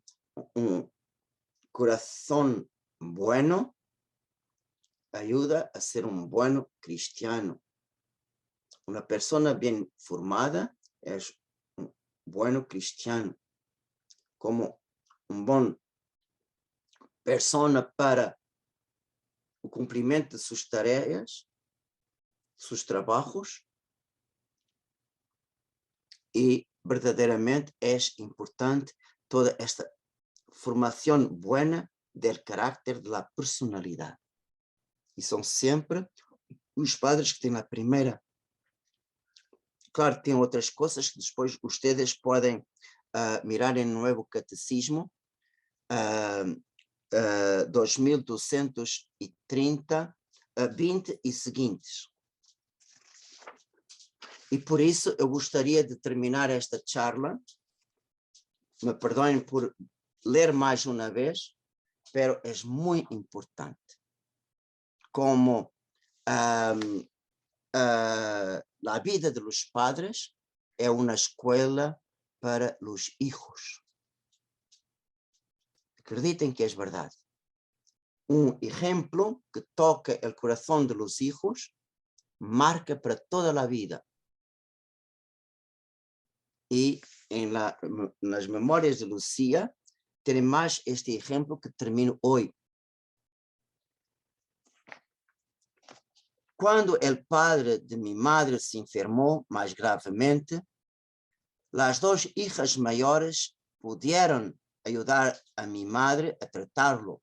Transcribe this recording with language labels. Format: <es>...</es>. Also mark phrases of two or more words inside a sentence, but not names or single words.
<es>Un corazón bueno ayuda a ser un buen cristiano. Una persona bien formada es un buen cristiano.</es> <pt>Como uma boa persona para o cumprimento de suas tarefas, seus trabalhos, e verdadeiramente é importante toda esta formação boa</pt> <es>del carácter, de la</es> <pt>personalidade. E são sempre os padres que têm a primeira. Claro, tem outras coisas que depois vocês podem mirar em Novo Catecismo, 2230, 20 e seguintes. E por isso eu gostaria de terminar esta charla. Me perdoem por ler mais uma vez, pero é muito importante. Como a vida</pt> <es>de los padres</es> <pt>é uma escola</pt> <es>para los hijos.</es> <pt>Acreditem que é verdade. Exemplo que toca o coração</pt> <es>de los hijos</es> <pt>marca para toda a vida. E nas memórias de Lucía tem mais este exemplo que termino hoje. Quando o padre de minha madre se enfermou mais gravemente, as duas hijas maiores puderam ajudar a minha madre a tratá-lo.</pt>